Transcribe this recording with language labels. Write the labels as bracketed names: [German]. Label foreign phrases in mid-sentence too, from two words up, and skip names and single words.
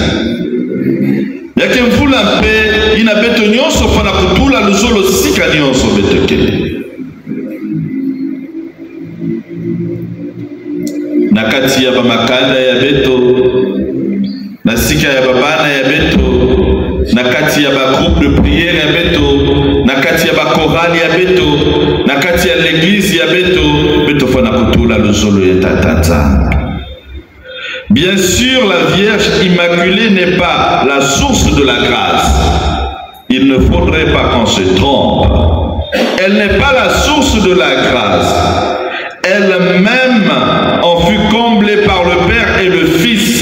[Kongo] yake mvula mpe ina beto nyonso fana kutula luzolo sika nyonso beto kele na kati ya bamakanda ya beto na sika ya babana ya beto na kati ya ba [French] groupe de prière [Kongo] ya beto na kati ya ba chorale ya beto na kati ya l'église ya beto beto fana kutula luzolo ya tatata. [French] Bien sûr, la Vierge Immaculée n'est pas la source de la grâce. Il ne faudrait pas qu'on se trompe. Elle n'est pas la source de la grâce. Elle-même en fut comblée par le Père et le Fils.